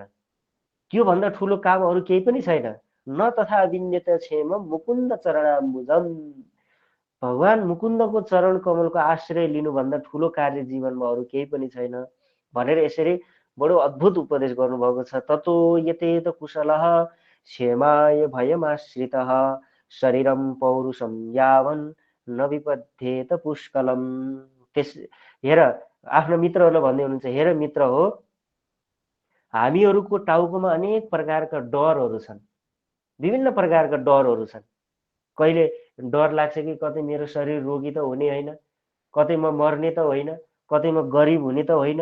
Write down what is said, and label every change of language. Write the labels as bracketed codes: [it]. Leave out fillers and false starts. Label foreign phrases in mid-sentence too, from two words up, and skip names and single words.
[ne] त्यो भन्दा ठुलो काम अरू केही पनि छैन। [sa] न तथा विन्यत क्षेम मुकुन्द चरणाम्बुजम। [ne] भगवान मुकुन्दको चरण कमलको आश्रय लिनुभन्दा ठुलो कार्य जीवनमा अरू केही पनि छैन भनेर यसरी बडो अद्भुत उपदेश गर्नुभएको छ। [sa] ततो यतेत कुशलः क्षेमाय भयमाश्रितः शरीरम पौरुषम यावन् न विपद्येत पुष्कलम। [ne] त्यस हेर आफ्नो मित्रहरूलाई भन्दै हुनुहुन्छ, हेर मित्र हो, हामीहरूको टाउकोमा अनेक प्रकारका डरहरू छन्, विभिन्न प्रकारका डरहरू छन्। कहिले डर लाग्छ कि कतै मेरो शरीर रोगी त हुने होइन, कतै म मर्ने त होइन, कतै म गरिब हुने त होइन।